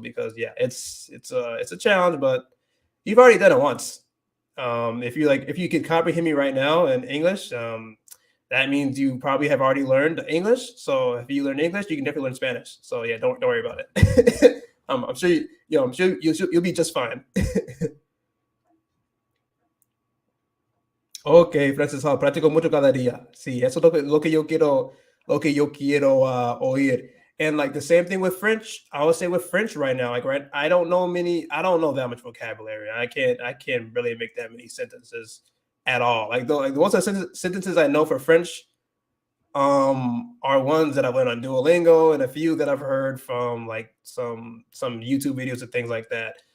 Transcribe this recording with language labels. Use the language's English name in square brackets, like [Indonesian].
[English] Because it's a challenge, but you've already done it once. If you can comprehend me right now in English, that means you probably have already learned English. So if you learn English, you can definitely learn Spanish. So yeah, don't worry about it. I'm sure you'll be just fine. [Spanish] Ok, Francis, practico mucho cada día. Sí, eso es lo que yo quiero oír. [English] And like the same thing with French. I would say with French right now, like I don't know that much vocabulary. I can't really make that many sentences at all. Like the most of the sentences I know for French are ones that I've learned on Duolingo, and a few that I've heard from like some YouTube videos and things like that.